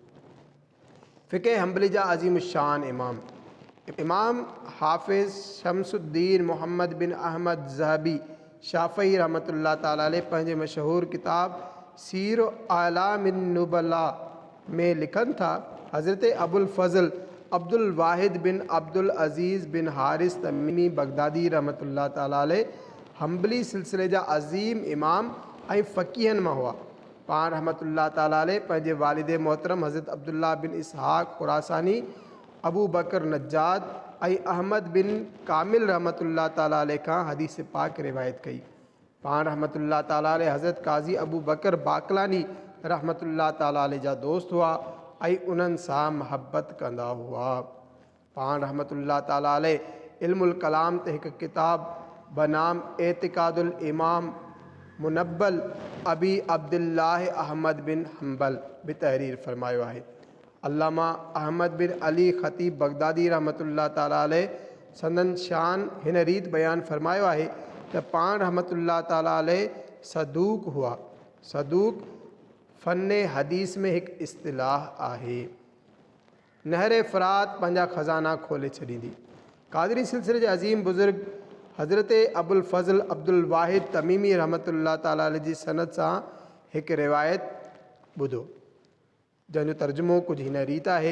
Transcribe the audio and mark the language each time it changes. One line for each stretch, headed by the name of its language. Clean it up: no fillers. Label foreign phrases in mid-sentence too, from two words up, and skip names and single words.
Sindhi: फ़िक़्ह हम्बली जा अज़ीम शान इमाम इमाम हाफ़िज़ शमसुद्दीन मोहम्मद बिन अहमद ज़हबी शाफ़ई
Arabic: رحمة الله تعالى عليه
Sindhi: पंहिंजे मशहूर किताब सीर आलामिन नुबला में लिखन था, हज़रत अबुल फ़ज़ल अब्दुल वाहिद बिन अब्दुल अज़ीज़ बिन हारिस तमीमी बगदादी
Arabic: رحمة الله تعالى عليه
Sindhi: हम्बली सिलसिले जा अज़ीम इमाम ऐं फ़क़ीहन में हुआ। पाण
Arabic: رحمة الله تعالى عليه
Sindhi: पंहिंजे वालिद मोहतरम हज़रत अब्दुल्ला बिन इसहाक़ खुरासानी अबू बकर नज्जाद ऐं अहमद बिन कामिल
Arabic: رحمة الله تعالى عليه
Sindhi: खां हदीस पाक रिवायत कई। पाण
Arabic: رحمة الله تعالى عليه
Sindhi: हज़रत काज़ी अबू बकर बाकलानी
Arabic: رحمة الله تعالى عليه
Sindhi: जा दोस्त हुआ ऐं उन्हनि सां महबत कंदा हुआ। पाण
Arabic: رحمة الله تعالى عليه
Sindhi: इल्मुल कलाम ते हिकु किताब बनाम एतिक़ादुल इमाम मुनब्बल अबी अब्दुल्लाह अहमद बिन हम्बल भी तहरीर फरमायो है। अल्लामा अहमद बिन अली ख़तीब बगदादी
Arabic: رحمة الله تعالى عليه
Sindhi: संदन शान हिन रीत बयान फरमायो है त पाण
Arabic: رحمة الله تعالى عليه
Sindhi: सदूक हुआ। सदूक फ़न्ने हदीस में एक इस्तिलाह आहे। नहर फ़रात पंहिंजा ख़ज़ाना खोले छॾींदी। कादरी सिलसिले जे अज़ीम बुज़ुर्ग हज़रत अबुल फ़ज़ल अब्दुल वाहिद तमीमी
Arabic: رحمة الله تعالى عليه
Sindhi: जी सनद सां हिकु रिवायत ॿुधो, जंहिंजो तर्जुमो कुझु हिन रीत आहे।